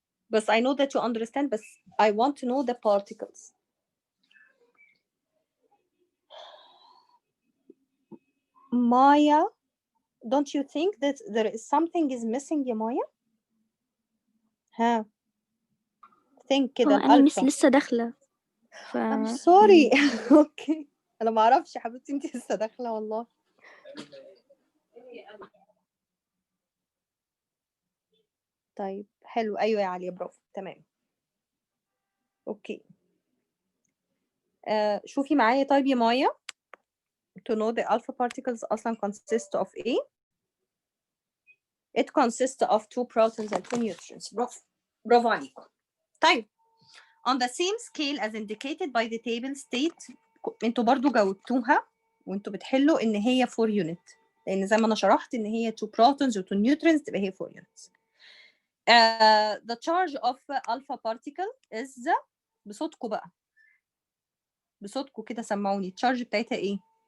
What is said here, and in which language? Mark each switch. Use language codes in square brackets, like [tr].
[en] But I know that you understand, but I want to know the particles. Maya, don't you think that there is something is missing يا مايا؟ ها think كده [ar] أنا مش الألفا. لسه داخلة [en] I'm sorry. [ar] اوكي أنا ما أعرفش يا حبيبتي، أنت لسه داخلة والله. طيب حلو، أيوة يا عليا، برافو، تمام. اوكي شوفي معايا طيب يا مايا. [en] To know the alpha particles [ar] أصلا [en] consist of إيه؟ It consists of 2 protons and 2 neutrons. [ar] برافو، برافو عليكم. طيب [en] on the same scale as indicated by the table state، [ar] انتوا برضو جاوبتوها وانتوا بتحلوا ان هي [en] 4 unit، [ar] لان زي ما انا شرحت ان هي 2 protons و 2 neutrons تبقى هي 4 units. [en] The charge of alpha particle is، [ar] بصوتكم بقى، بصوتكم كده سمعوني، التشارج بتاعتها ايه؟